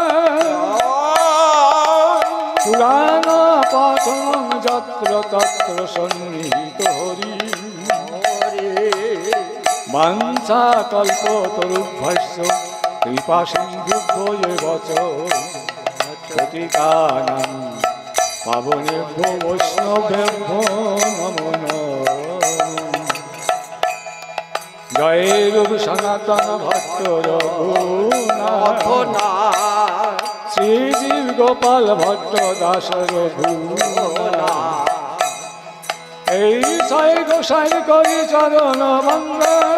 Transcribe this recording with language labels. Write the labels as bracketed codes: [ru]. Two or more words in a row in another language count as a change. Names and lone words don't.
[sa] পুরাণ পাঠনং যত্র তত্র সন্নিহিত হরি বাঞ্ছা কল্পতরুভ্যস্য কৃপা সিন্ধুভ্যো বচ পতিতানাং পাবনেভ্যো বৈষ্ণবেভ্যো নমো নমঃ [bn] জয় রূপ সনাতন ভট্ট রঘুনাথ শ্রীজীব গোপাল ভট্ট দাস রঘুনাথ এই ছয় গোসাই করি চরণ বন্দে